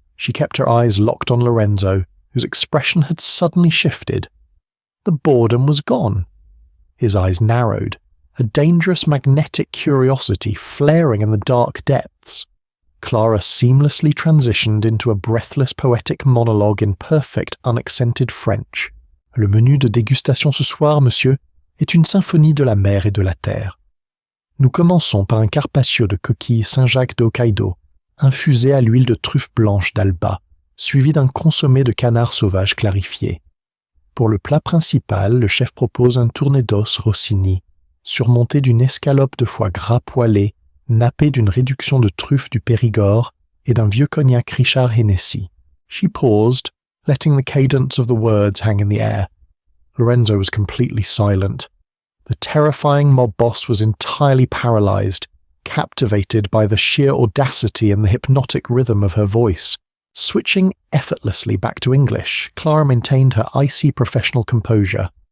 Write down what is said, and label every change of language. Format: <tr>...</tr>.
<en>She kept her eyes locked on Lorenzo, whose expression had suddenly shifted. The boredom was gone. His eyes narrowed, a dangerous magnetic curiosity flaring in the dark depths. Clara seamlessly transitioned into a breathless poetic monologue in perfect unaccented French.</en> <fr>"Le menu de dégustation ce soir, monsieur, est une symphonie de la mer et de la terre. Nous commençons par un carpaccio de coquille Saint-Jacques d'Hokkaido, infusé à l'huile de truffe blanche d'Alba, suivi d'un consommé de canard sauvage clarifié. Pour le plat principal, le chef propose un tourné d'os Rossini, surmonté d'une escalope de foie gras poêlé, nappé d'une réduction de truffes du Périgord et d'un vieux cognac Richard Hennessy."</fr> <en>She paused, letting the cadence of the words hang in the air. Lorenzo was completely silent. The terrifying mob boss was entirely paralyzed, captivated by the sheer audacity and the hypnotic rhythm of her voice. Switching effortlessly back to English, Clara maintained her icy professional composure.</en>